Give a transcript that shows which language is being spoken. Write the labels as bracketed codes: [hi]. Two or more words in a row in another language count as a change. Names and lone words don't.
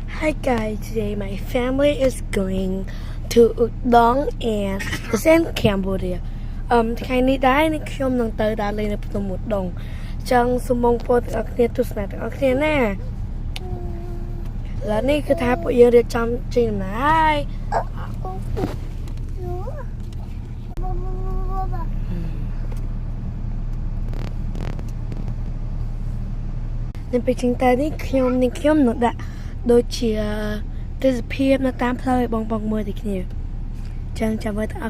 [en] Hi guys, today my family is going to Udon and the same Cambodia. [km] ថ្ងៃនេះដែរនេះខ្ញុំនឹងទៅដើរលេងនៅភ្នំឧដុង្គចឹងសូមបងប្អូនទាំងអស់គ្នាទស្សនាទាំងអស់គ្នាណាឥឡូវនេះគឺថាពួកយើងរៀបចំចេញដំណើរហើយ នៅពេលចេញទៅនេះខ្ញុំនឹងដាក់ដូចជាទេសភាពនៅតាមផ្លូវឲ្យបងមើលទីគ្នាចឹងចាំមើលទាំងអស់